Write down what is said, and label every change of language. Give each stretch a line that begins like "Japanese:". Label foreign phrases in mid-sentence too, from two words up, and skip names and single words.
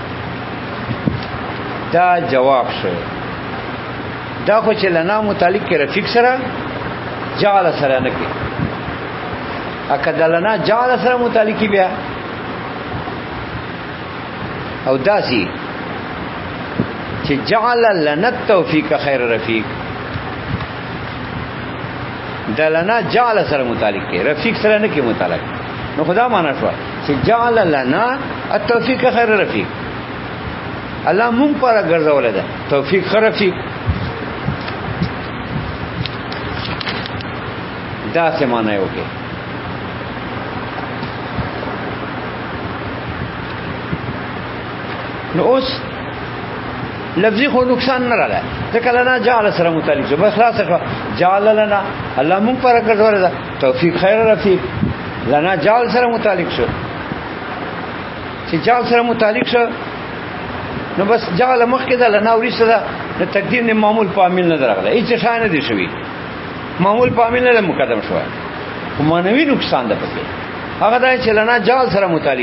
Pashto: دا جواب شو دا خو چې لنا متعلق کې رفیق سره جعل سره نه کې اکه دلنا جعل سره متعلق بیا او داسي چې
Arabic: جعل لنا التوفيق خير رفيق
Pashto: دلنا جعل سره متعلق کې رفیق سره نه کې متعلق نو خدا معنا شو چې
Arabic: جعل لنا التوفيق خير رفيق
Pashto: الله مونږ پر ګرځول ده توفیق
Arabic: خير رفيق
Pashto: دا څه معنی وکي نو اوس لفظي خو نقصان نه راغله ځکه لنا جعل سره متعلق شو بس خلاص شو
Arabic: جعل لنا
Pashto: الله مونږ پر ګرځول ده توفیق
Arabic: خیر رفیق
Pashto: لنا جعل سره متعلق شو چې جعل سره متعلق شو نو بس جعل مخکې ده لنا ورسته ده د تقدیر نه معمول په عامل نه راغله هیڅ شای نه دي شوی معمول په عامل نه مقدم شو خو مانوي نقصان ده پکې هغه دا چې لنا جعل سره متعلق